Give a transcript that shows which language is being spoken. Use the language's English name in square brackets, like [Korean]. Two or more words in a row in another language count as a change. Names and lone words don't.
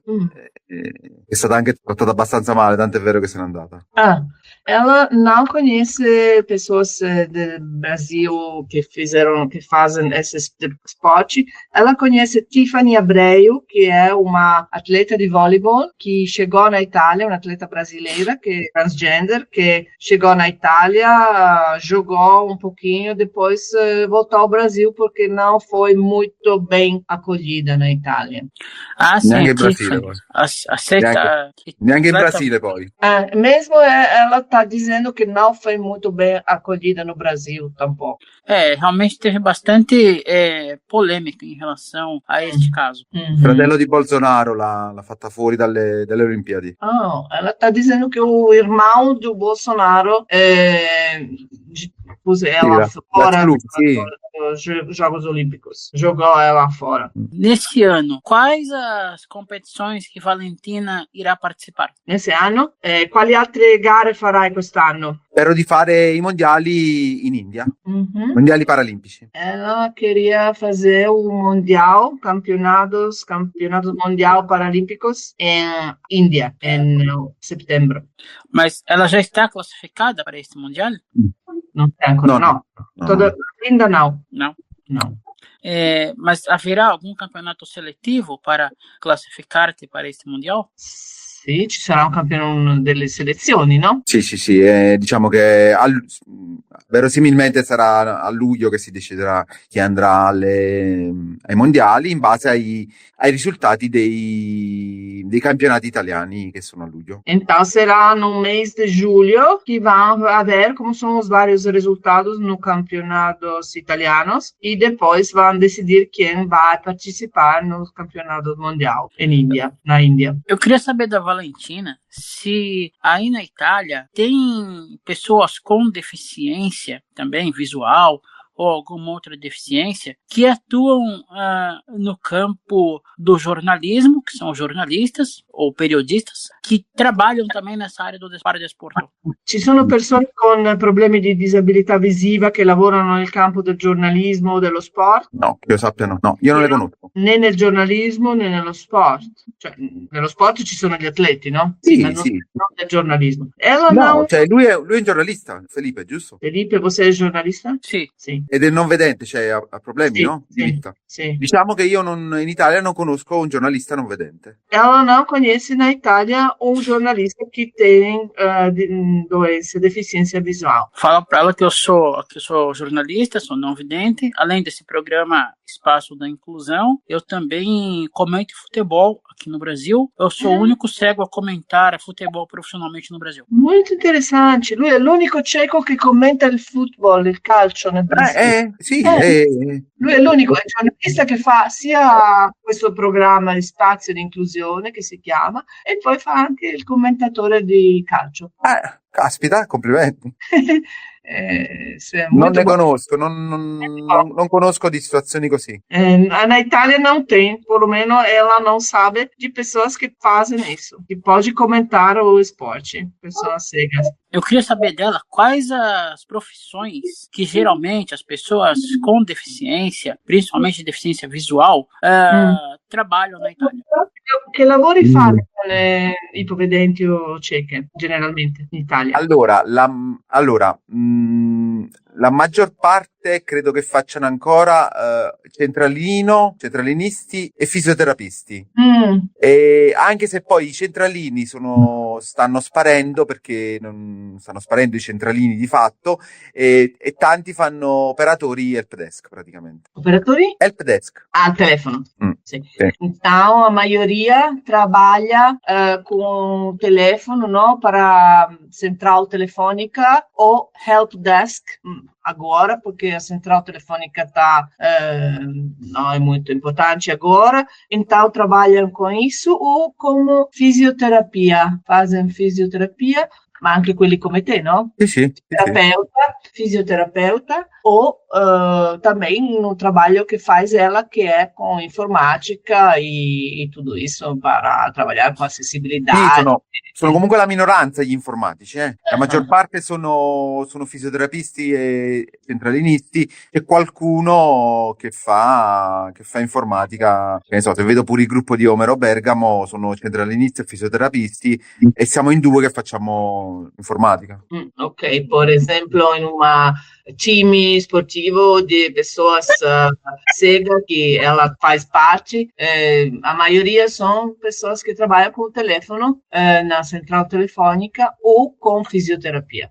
[Italian] È stata anche trattata abbastanza male, tanto è vero che se n'è andata. [Portuguese] Ela não conhece pessoas do Brasil que fazem esse esporte. Ela conhece Tiffany Abreu, que é uma atleta de voleibol que chegou na Itália, uma atleta brasileira que é transgender, que chegou na Itália, jogou um pouquinho, depois voltou ao Brasil porque não foi muito bem acolhida na Itália. Sim, [Italian] neanche in Brasile poi. Neanche in Brasile poi. [Portuguese] Mesmo ela está dizendo que não foi muito bem acolhida no Brasil tampouco. Realmente teve bastante polêmica em relação a este caso. [Italian] Il fratello di Bolsonaro l'ha fatta fuori dalle Olimpiadi. [Portuguese] Ela está dizendo que o irmão do Bolsonaro pôs ela fora dos Jogos Olímpicos. Jogou ela fora. Nesse ano, quais as competições que Valentina irá participar? [Italian] Nesse anno? Quali altre gare farai quest'anno? Spero di fare i mondiali in India, mondiali paralimpici. [Portuguese] Ela queria fazer o mundial, campeonatos mundial paralímpicos em Índia, em setembro. Mas ela já está classificada para este mundial? Não tem ancora, não. Ainda não. Não. Não. Mas haverá algum campeonato seletivo para classificar-te para este mundial? [Italian] Sì, ci sarà un campione delle selezioni, no? Sì, diciamo che verosimilmente sarà a luglio che si deciderà chi andrà ai mondiali in base ai risultati dei campionati italiani che sono a luglio. [Portuguese] Então será no mês de julho que vão ver como são os vários resultados no campeonatos italianos e depois vão decidir quem vai participar no campeonato mundial na Índia. Eu queria saber da Valentina se aí na Itália tem pessoas com deficiência também visual ou alguma outra deficiência que atuam no campo do jornalismo, que são jornalistas ou periodistas, que trabalham também nessa área do paradesporto. [Italian] Ci sono persone con problemi di disabilità visiva che lavorano nel campo del giornalismo o dello sport? No, che io sappia no. No, io non le conosco. Né nel giornalismo né nello sport. Cioè, nello sport ci sono gli atleti, no? Sì, ma sì. Non nel giornalismo. [Portuguese] Ela [Italian] No, [Portuguese] não... [Italian] cioè lui è un giornalista, Felipe, giusto? Felipe, você è giornalista? Sì. Ed è non vedente, cioè ha problemi, Sì, no? Di vista. Sì. Diciamo che io in Italia non conosco un giornalista non vedente. [Portuguese] Ela não conhece na Itália um jornalista que tem deficiência visual. Fala para ela que eu sou jornalista, sou não vidente. Além desse programa Espaço da Inclusão, eu também comento futebol aqui no Brasil. Eu sou o único cego a comentar futebol profissionalmente no Brasil. [Italian] Molto interessante. Lui è l'unico cieco che commenta il football, il calcio nel Brasile. Sì. Lui è l'unico giornalista che fa sia questo programma di spazio di inclusione che si chiama e poi fa anche il commentatore di calcio. Caspita, complimenti. Non ne conosco, non conosco di situazioni così. [Portuguese] Na Itália não tem, pelo menos ela não sabe de pessoas que fazem isso, que pode comentar o esporte, pessoas cegas. Eu queria saber dela quais as profissões que geralmente as pessoas com deficiência, principalmente deficiência visual, trabalham na Itália. [Italian] Che lavori fanno le ipovedenti o cieche, generalmente, in Italia? Allora, la maggior parte credo che facciano ancora centralinisti e fisioterapisti. E anche se poi i centralini stanno sparendo perché non stanno sparendo i centralini di fatto e tanti fanno operatori helpdesk praticamente. Operatori? Helpdesk. Al telefono. Sì. [Portuguese] Então, a maioria trabalha com o telefono, não, para central telefônica ou helpdesk. Agora, porque a central telefônica não é muito importante agora, então trabalham com isso ou como fisioterapia, fazem fisioterapia [Italian] ma anche quelli come te, no? Sì. [Portuguese] Terapeuta, fisioterapeuta, o também no trabalho que faz ela, que é com informática e tudo isso para trabalhar com [Italian] Sì, [Portuguese] acessibilidade. [Italian] sono comunque la minoranza gli informatici, eh. La maggior Ah, parte sono fisioterapisti e centralinisti, e qualcuno che fa informatica. Che ne so, se vedo pure il gruppo di Omero Bergamo, sono centralinisti e fisioterapisti, e siamo in due che facciamo informatica. [Portuguese] ok, por exemplo, em um time esportivo de pessoas cegas que ela faz parte, a maioria são pessoas que trabalham com o telefone na central telefônica ou com fisioterapia.